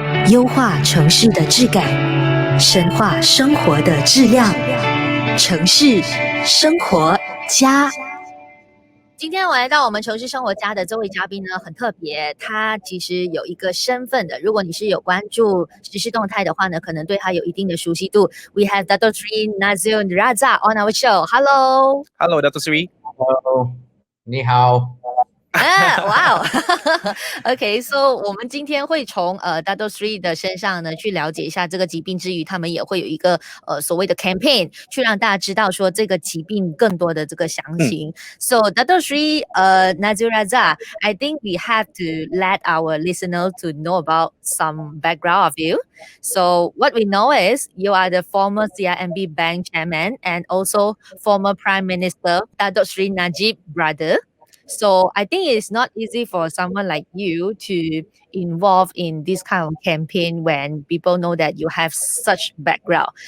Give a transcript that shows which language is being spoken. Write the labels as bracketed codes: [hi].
[zh] 优化城市的质感，深化生活的质量。城市生活家。今天我来到我们城市生活家的这位嘉宾呢，很特别，他其实有一个身份的。如果你是有关注时事动态的话呢，可能对他有一定的熟悉度。 [en] We have Datuk Seri Nazir Razak on our show. Hello, Datuk Seri. Hello, [zh] 你好。哇 [en] OK, so [zh] 我们今天会从Datuk Seri 的身上呢去了解一下这个疾病之余，他们也会有一个所谓的 campaign 去让大家知道说这个疾病更多的这个详情。 [en] So Datuk Seri Nazir Razak, I think we have to let our listeners to know about some background of you. So what we know is you are the former CIMB Bank chairman and also former Prime Minister Datuk Seri Najib brother.So I think it's not easy for someone like you to involve in this kind of campaign when people know that you have such background.